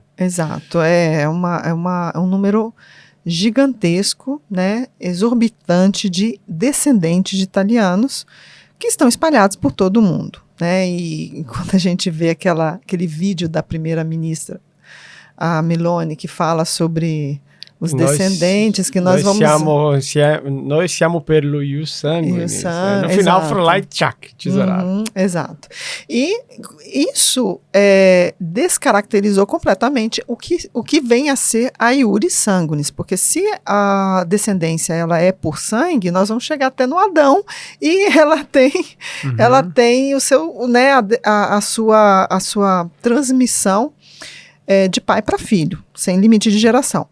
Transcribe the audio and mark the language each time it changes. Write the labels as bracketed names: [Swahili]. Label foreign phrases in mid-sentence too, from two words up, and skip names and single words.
[Portuguese] Exato, é um número gigantesco, né, exorbitante de descendentes de italianos que estão espalhados por todo o mundo, né? E quando a gente vê aquele vídeo da primeira-ministra, a Meloni, que fala sobre os descendentes que nós vamos... [Italian] Nós siamo per lo ius sanguinis. [Portuguese] No final, foram lá e tchac, tesourado. Exato. E isso descaracterizou completamente o que vem a ser a [Latin] iuris sanguinis, [Portuguese] porque se a descendência ela é por sangue, nós vamos chegar até no Adão e ela tem o seu, né, a sua transmissão de pai para filho, sem limite de geração.